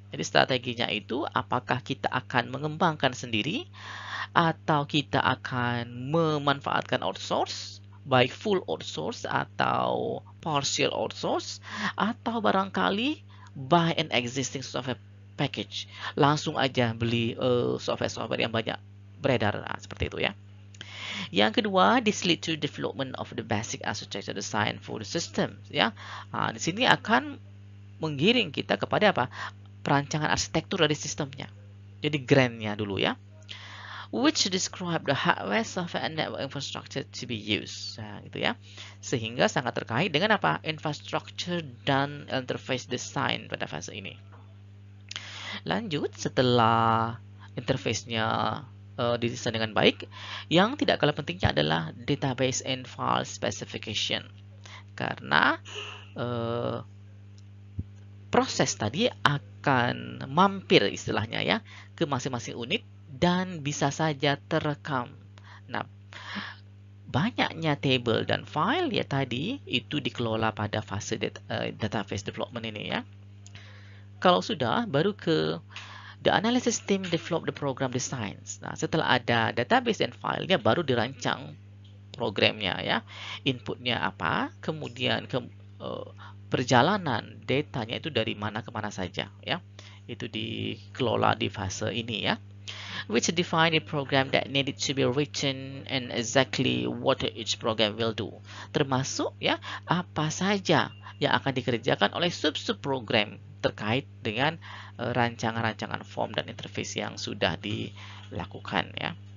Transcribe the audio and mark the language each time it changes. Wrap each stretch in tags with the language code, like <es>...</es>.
<id>Jadi strateginya itu apakah kita akan mengembangkan sendiri atau kita akan memanfaatkan outsource, baik full outsource atau partial outsource, atau barangkali</id> <en>buy an existing software package.</en> <id>Langsung aja beli software-software yang banyak beredar, seperti itu ya. Yang kedua,</id> <en>this lead to development of the basic architecture design for the system ya.</en> <id>Di sini akan menggiring kita kepada apa? Perancangan arsitektur dari sistemnya. Jadi grand-nya dulu ya.</id> <en>Which describe the hardware, software, and network infrastructure to be used.</en> <id>Nah, gitu ya. Sehingga sangat terkait dengan apa? Infrastructure dan interface design pada fase ini. Lanjut, setelah interface-nya didesain dengan baik, yang tidak kalah pentingnya adalah</id> <en>database and file specification.</en> <id>Karena proses tadi akan mampir istilahnya ya ke masing-masing unit dan bisa saja terekam. Nah, banyaknya table dan file ya tadi itu dikelola pada fase database development ini ya. Kalau sudah, baru ke</id> <en>the analysis team develop the program designs.</en> <id>Nah, setelah ada database dan filenya, baru dirancang programnya ya. Inputnya apa, kemudian perjalanan datanya itu dari mana ke mana saja ya. Itu dikelola di fase ini ya.</id> <en>Which define a program that needed to be written and exactly what each program will do.</en> <id>Termasuk ya apa saja yang akan dikerjakan oleh sub-sub program terkait dengan rancangan-rancangan form dan interface yang sudah dilakukan ya.</id>